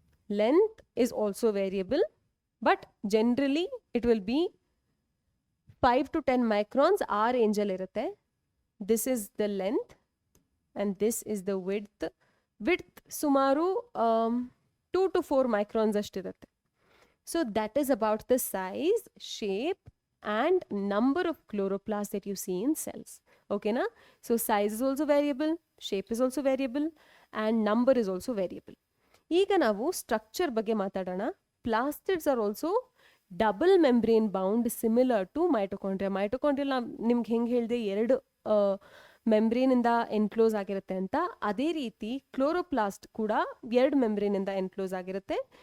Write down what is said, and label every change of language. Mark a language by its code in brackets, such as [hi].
[en] length is also variable, but generally it will be 5 to 10 microns [kn] ಆ ರೇಂಜಲ್ಲಿ ಇರುತ್ತೆ. [en] this is the length and this is the width ಸುಮಾರು 2 to 4 microns [kn] ಅಷ್ಟಿರುತ್ತೆ. [en] So that is about the size, shape and number of chloroplasts that you see in cells. Okay na? So size is also variable, shape is also variable and number is also variable. [kn] ಈಗ ನಾವು structure ಬಗ್ಗೆ ಮಾತಾಡೋಣ. [en] Plastids are also double membrane bound similar to mitochondria. [kn] Mitochondrial ನಿಮ್ಗೆ ಹೆಂಗೆ ಹೇಳಿದೆ 2 ಮೆಂಬ್ರೇನಿಂದ enclose ಆಗಿರುತ್ತೆ ಅಂತ, ಅದೇ ರೀತಿ ಕ್ಲೋರೋಪ್ಲಾಸ್ಟ್ ಕೂಡ 2 ಮೆಂಬ್ರೇನಿಂದ ಎನ್ಕ್ಲೋಸ್ ಆಗಿರುತ್ತೆ.